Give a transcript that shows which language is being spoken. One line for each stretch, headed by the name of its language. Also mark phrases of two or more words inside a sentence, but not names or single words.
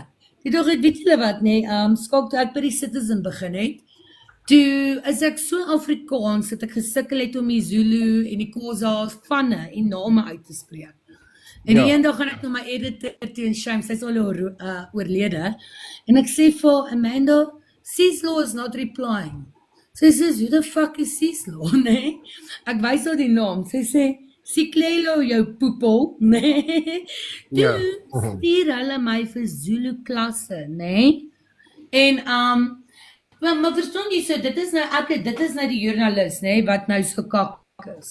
Afrikaans: Die dag het, weet julle wat, nee, skok toe ek by die Citizen begin het, toe is ek so Afrikaans, dat ek gesukkel het om die Zulu en die Khoza vanne en name uit te spreek. En die een dag gaan ek na my editor toe en shame, sy is al oorlede, en ek sê vir Amanda,
English: Cecil is not replying.
Afrikaans: Sy sê,
English: who the fuck is Cecil,
Afrikaans: nee? Ek wys al die naam, sy sê, Siklelo jou poepel, nee? Toe stuur hulle my vir Zulu klasse, nee? En, maar verstaan jy so, dit is nou die joernalis, nee, wat nou so kak is.